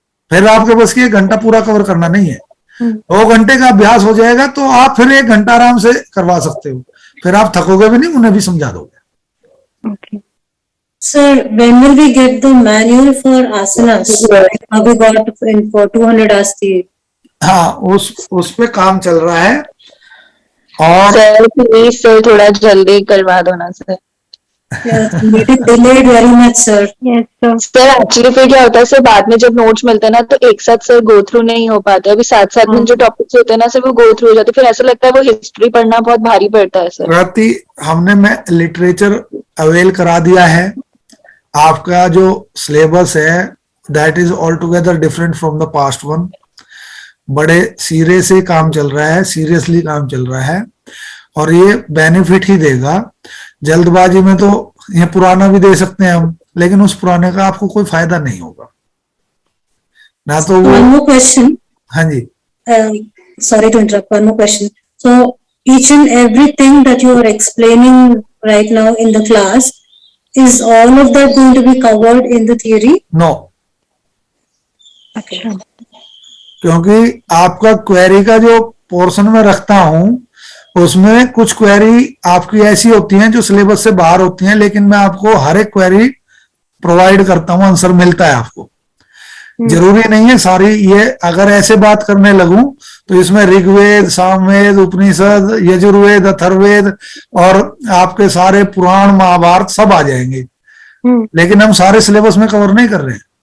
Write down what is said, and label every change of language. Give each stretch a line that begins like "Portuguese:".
Hindi: फिर आपके बस की 1 घंटा पूरा कवर करना नहीं है। 2 घंटे का अभ्यास हो जाएगा तो आप फिर 1 घंटा आराम से करवा सकते हो, फिर आप थकोगे भी नहीं, उन्हें भी समझा दोगे।
English: Okay. Sir, when will we get the manual for asanas? Like we got for 200 ASTI.
Hindi: हाँ, उस पे काम चल रहा है। और सर प्लीज सर थोड़ा जल्दी करवा दो ना sir.
English: Yes, it is delayed very much, sir. Yes sir.
Hindi: Sir actually फिर क्या होता है सर, बाद में जब नोट्स मिलते हैं ना तो एक साथ सर गो थ्रू नहीं हो पाते, अभी साथ साथ में जो टॉपिक्स होते हैं ना सर वो गो थ्रू हो जाते, फिर ऐसा लगता है वो हिस्ट्री पढ़ना बहुत भारी पड़ता है सर। प्रति हमने मैं लिटरेचर अवेल करा दिया है, आपका जो सिलेबस है
English: That is all together different from the past one.
Hindi: बड़े सीरियसली काम चल रहा है, सीरियसली काम चल रहा है और ये बेनिफिट ही देगा। जल्दबाजी में तो ये पुराना भी दे सकते हैं हम, लेकिन उस पुराने का आपको कोई फायदा नहीं होगा ना। तो वो
English: One more question.
Hindi: हाँ जी,
English: Sorry to interrupt. One more question. So each and everything that you are explaining right now in the class, is all of that going to be covered in the theory? No,
Hindi: अच्छा। क्योंकि आपका query का जो portion में रखता हूं उसमें कुछ क्वेरी आपकी ऐसी होती हैं जो सिलेबस से बाहर होती हैं, लेकिन मैं आपको हर एक क्वेरी प्रोवाइड करता हूं, आंसर मिलता है आपको। जरूरी नहीं है सारी, ये अगर ऐसे बात करने लगूं तो इसमें ऋग्वेद, सामवेद, उपनिषद, यजुर्वेद, अथर्ववेद और आपके सारे पुराण, महाभारत सब आ जाएंगे, लेकिन हम सारे सिलेबस में कवर नहीं कर रहे हैं।